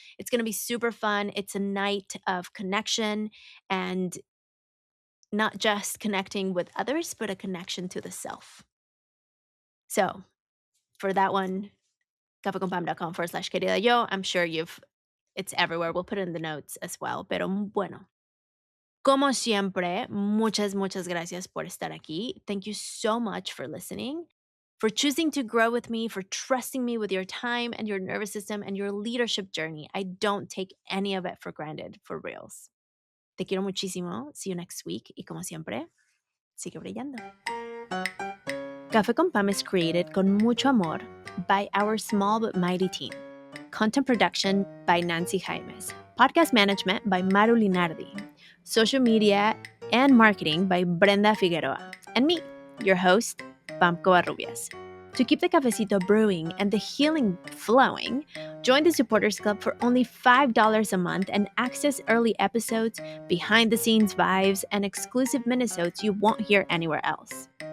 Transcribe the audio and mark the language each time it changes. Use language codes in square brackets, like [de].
[en] It's going to be super fun. It's a night of connection and not just connecting with others, but a connection to the self. So for that one, cafeconpam.com/querida yo. I'm sure it's everywhere. We'll put it in the notes as well. [es] Pero bueno, como siempre, muchas gracias por estar aquí. [en] Thank you so much for listening, for choosing to grow with me, for trusting me with your time and your nervous system and your leadership journey. I don't take any of it for granted, for reals. [es] Te quiero muchísimo. [en] See you next week. [es] Y como siempre, sigue brillando. [en] Café con Pam is created [es] con mucho amor [en] by our small but mighty team. Content production by Nancy Jaimes. Podcast management by Maru Linardi. Social media and marketing by Brenda Figueroa. And me, your host, Pam Covarrubias. To keep the cafecito brewing and the healing flowing, join the Supporters Club for only $5 a month and access early episodes, behind-the-scenes vibes, and exclusive minisodes you won't hear anywhere else.